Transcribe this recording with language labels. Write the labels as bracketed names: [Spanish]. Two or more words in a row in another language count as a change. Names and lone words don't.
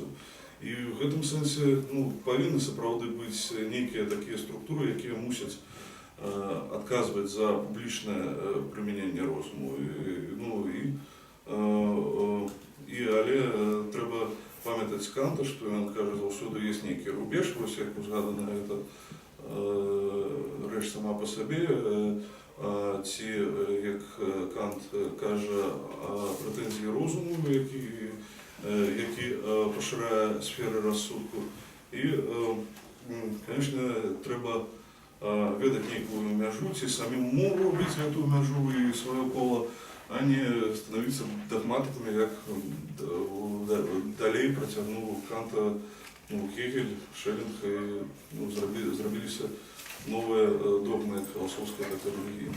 [Belarusian] І в гэтым сэнсе павінны сапраўды быць нейкія такія структуры, якія мусяць адказваць за публічнае прымяненне розуму. Але трэба памятаць Канта, што ён кажа, заўсёды ёсць нейкі рубеж, вось як узгадана гэта рэч сама па сабе, ці, [Ukrainian] як Кант каже, претензії розуму, які поширяє сфери розсудку. І, звісно, треба ведати некую межу, ці самі можуть робити цю межу і своє коло, а не становитися догматиками, як далі протягнув Канта Гегель, Шеллинг, і зробилися нові догми як філософські, так і релігійні.